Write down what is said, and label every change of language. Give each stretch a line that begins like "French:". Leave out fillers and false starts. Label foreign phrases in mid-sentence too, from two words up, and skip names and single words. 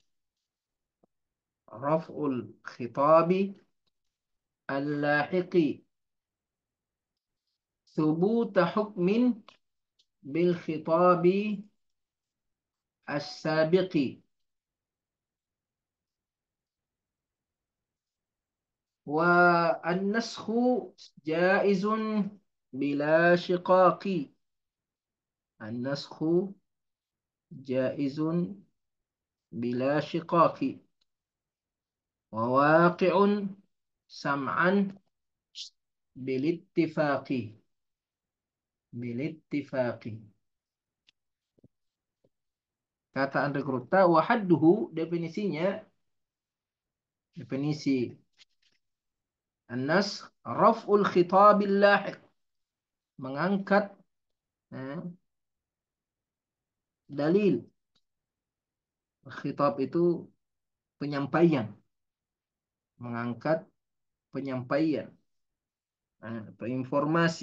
Arabic: رفع الخطاب اللاحق. ثبوت حكم بالخطاب السابق. والنسخ جائز بلا شقاق. النسخ جائز بلا شقاق. وواقع سمعا بالاتفاق. بالاتفاق.
Indonesian: Kata Andre Gruta, wahadduhu, definisinya, definisi an-naskh,
Arabic: رفع الخطاب اللاحق,
Indonesian: mengangkat dalil. Khitab itu penyampaian, mengangkat penyampaian atau informasi.